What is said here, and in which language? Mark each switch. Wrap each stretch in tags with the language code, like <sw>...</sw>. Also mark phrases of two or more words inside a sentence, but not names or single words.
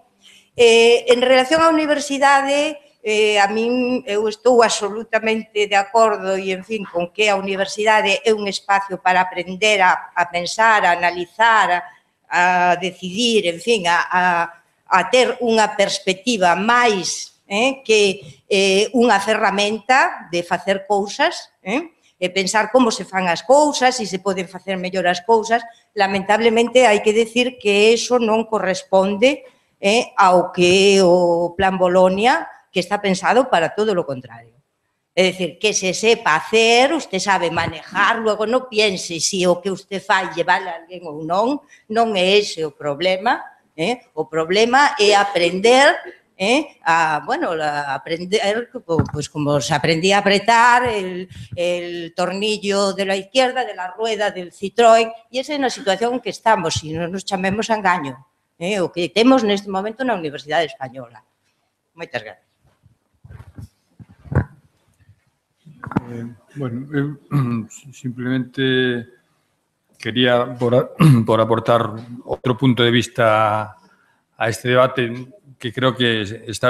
<gl>En relación á universidade, a min eu estou absolutamente de acordo e, en fin, con que a universidade é un espacio para aprender a pensar, a analizar, a decidir, en fin, a ter unha perspectiva máis que unha ferramenta de facer cousas, e pensar como se fan as cousas, se se poden facer mellor as cousas. Lamentablemente, hai que decir que eso non corresponde ao que o Plan Bolonia, que está pensado para</gl> <es>todo lo contrario.</es> <gl>É dicir, que</gl> <es>se sepa hacer, usted sabe manejar, luego</es> <gl>non piense se o que usted fai lle vale a alguén ou non, non é ese o problema. O problema é aprender aprender,</gl> <es>pues como se aprendía a apretar el tornillo de la izquierda, de la rueda del Citroën,</es> <gl>e esa é na situación en que estamos, e non nos chamemos a engaño, o que temos neste momento na Universidade Española. Moitas gracias. Bueno, eu simplemente quería por aportar outro punto de vista a este debate, que creo que está</gl>